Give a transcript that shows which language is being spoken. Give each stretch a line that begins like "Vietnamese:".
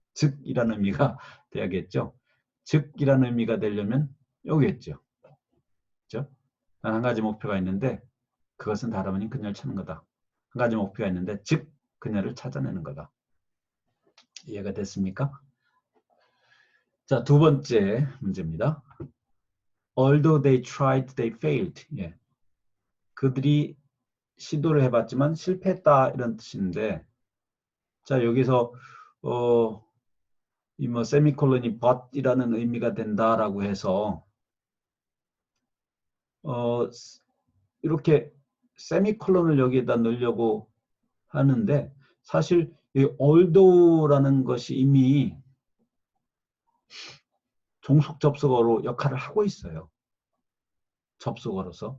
Korean: 즉 이라는 의미가 돼야겠죠. 즉 이라는 의미가 되려면 여기겠죠. 그렇죠? 난 한 가지 목표가 있는데 그것은 다름 아닌 그녀를 찾는 거다. 한 가지 목표가 있는데 즉 그녀를 찾아내는 거다. 이해가 됐습니까? 자, 두 번째 문제입니다.
English: although they tried, they failed.
Korean: 예. 그들이 시도를 해봤지만 실패했다 이런 뜻인데, 자 여기서 이 뭐 세미콜론이 but이라는 의미가 된다라고 해서 이렇게 세미콜론을 여기에다 넣으려고 하는데 사실 이 although라는 것이 이미 종속 접속어로 역할을 하고 있어요. 접속어로서.